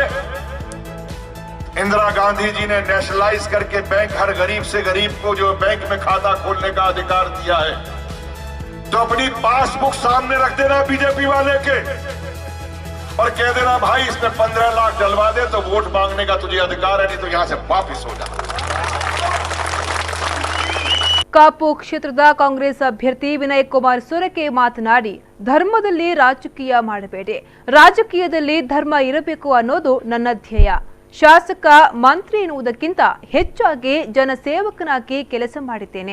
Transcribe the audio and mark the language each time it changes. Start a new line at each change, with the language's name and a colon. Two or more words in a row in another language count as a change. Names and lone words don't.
Hindi: इंदिरा गांधी जी ने नेशनलाइज करके बैंक हर गरीब से गरीब को जो बैंक में खाता खोलने का अधिकार दिया है, तो अपनी पासबुक सामने रख देना बीजेपी वाले के और कह देना भाई इसमें 15 लाख डलवा दे तो वोट मांगने का तुझे अधिकार है, नहीं तो यहां से वापिस हो जा.
Kannada: ಕಾಪು ಕ್ಷೇತ್ರದ ಕಾಂಗ್ರೆಸ್ ಅಭ್ಯರ್ಥಿ ವಿನಯ್ ಕುಮಾರ್ ಸೊರಕೆ ಮಾತನಾಡಿ, ಧರ್ಮದಲ್ಲಿ ರಾಜಕೀಯ ಮಾಡಬೇಡಿ, ರಾಜಕೀಯದಲ್ಲಿ ಧರ್ಮ ಇರಬೇಕು ಅನ್ನೋದು ನನ್ನ ಧ್ಯೇಯ. ಶಾಸಕ ಮಂತ್ರಿ ಎನ್ನುವುದಕ್ಕಿಂತ ಹೆಚ್ಚಾಗಿ ಜನಸೇವಕನಾಗಿ ಕೆಲಸ ಮಾಡಿದ್ದೇನೆ.